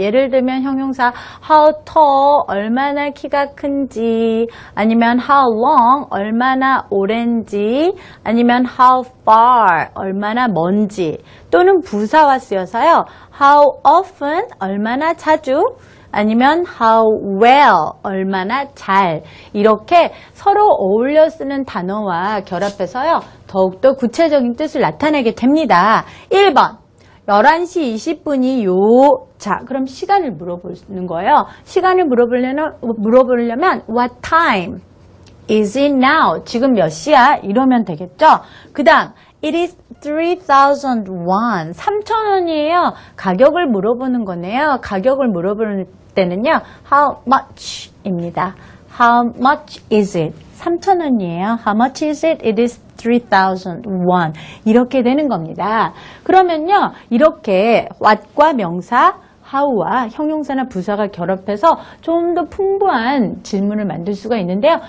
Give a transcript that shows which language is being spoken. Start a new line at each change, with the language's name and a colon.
Korean: 예를 들면 형용사
English: how tall,
Korean: 얼마나 키가 큰지, 아니면
English: how long,
Korean: 얼마나 오랜지, 아니면
English: how far,
Korean: 얼마나 먼지, 또는 부사와 쓰여서요,
English: how often,
Korean: 얼마나 자주, 아니면
English: how well,
Korean: 얼마나 잘, 이렇게 서로 어울려 쓰는 단어와 결합해서요, 더욱더 구체적인 뜻을 나타내게 됩니다. 1번, 11시 20분이요. 자, 그럼 시간을 물어보는 거예요. 시간을 물어보려면
English: what time is it now?
Korean: 지금 몇 시야? 이러면 되겠죠? 그 다음,
English: it is 3,000 won.
Korean: 3,000원이에요. 가격을 물어보는 거네요. 가격을 물어보는 때는요,
English: how much
Korean: 입니다.
English: How much is it?
Korean: 3,000원이에요.
English: How much is it? It is 3,000 won.
Korean: 이렇게 되는 겁니다. 그러면요, 이렇게 what과 명사, how와 형용사나 부사가 결합해서 좀 더 풍부한 질문을 만들 수가 있는데요.